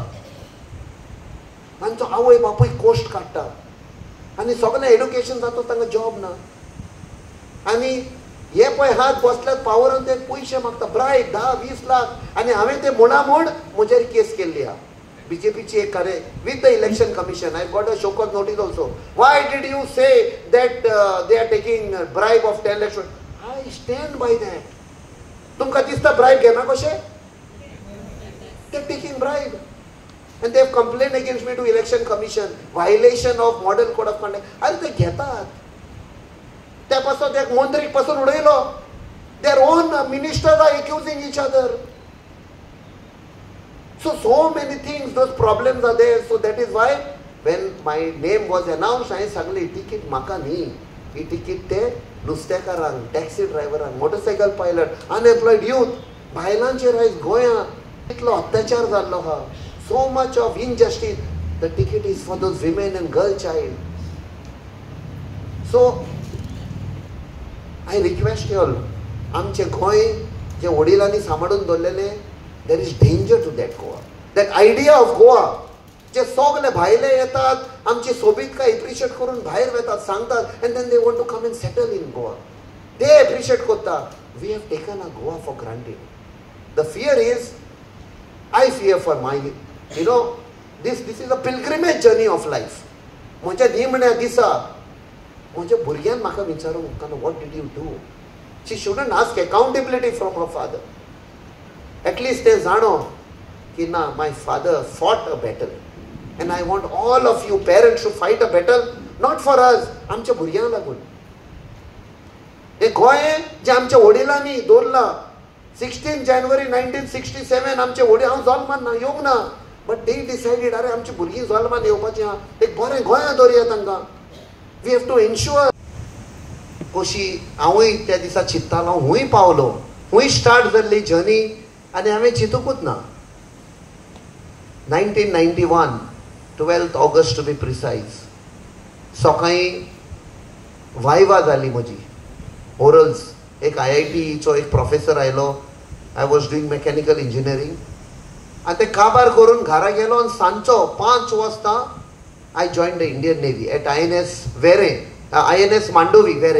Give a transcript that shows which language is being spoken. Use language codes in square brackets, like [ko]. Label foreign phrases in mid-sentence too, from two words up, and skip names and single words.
[kok] तांचो आवय बापूय कोस्ट काडटा आनी सगळें एड्युकेशन जाता तांकां जॉब ना. आनी हे पळय हात बसल्यात पावरान ते पयशे मागता, ब्रायट 10-20 लाख. आनी हांवें ते म्हणा म्हूण म्हजेर केस केल्ली आहा. BJPची एक कार्य [en] with the election commission. I got a show cause notice also. Why did you say that they are taking bribe of 10 lakhs? I stand by that. [kok] तुमका दिसता bribe घेना कशे? [en] They are taking bribe. And they have complained against me to election commission. Violation of model code of conduct. [kok] अरे ते घेतात. त्यापासून त्या मंत्री पासून उडयलो. [en] Their own ministers are accusing each other. So many things, those problems are there. So that is why when my name was announced, I [kok] सांगले ticket म्हाका न्ही. ही ticket ते नुस्तेकारांक, [en] taxi driveरांक, motorcycle pilot, unemployed youth, [kok] बायलांचेर आयज गोंयांत इतलो अत्याचार जाल्लो आहा. [en] So much of injustice. The ticket is for those women and girl child. So I request you all, [kok] आमचे गोंय जे वडिलांनी सांबाळून दवरलेले, [en] there is danger to that Goa. That idea of Goa, [kok] जे सगळे भायले येतात, आमची सोबीतकाय एप्रिशिएट करून भायर वेतात, सांगतात, [en] and then they want to come and settle in Goa. They appreciate करता. We have taken our Goa for granted. The fear is, I fear for my, this is a pilgrimage journey of life. [kok] म्हज्या निमण्या दिसा म्हज्या भुरग्यान म्हाका विचारूंक, [en] what did you do? She shouldn't ask accountability from her father. At least they [kok] जाणो की ना, [en] my father fought a battle, and I want all of you parents to fight a battle, not for us, [kok] आमच्या भुरग्यांक लागून. हे गोंय जे आमच्या वडिलांनी दवरला, 16 January 1967 आमचे वडील, हांव जल्मान ना, येवंक ना, [en] but they decided, [kok] अरे आमची भुरगीं जल्मान येवपाची आहा, एक बरें गोंया दवरया तांकां. [en] We have to ensure. [kok] कशी हांवूय त्या दिसा चिंत्तालो, हूंय पावलो, हूंय स्टार्ट जाल्ली जर्नी, आनी हांवें चिंतूंकूच ना. [en] 1991, 12th August to be precise, [kok] सकाळीं वायवा जाली म्हजी, ओरल्स. एक IIT एक प्रोफेसर आयलो. [en] I was doing mechanical engineering, [kok] आनी ते काबार करून घरा गेलो, आनी सांजचो 5 वाजता [en] I join the Indian Navy at INS Mandovi Verem.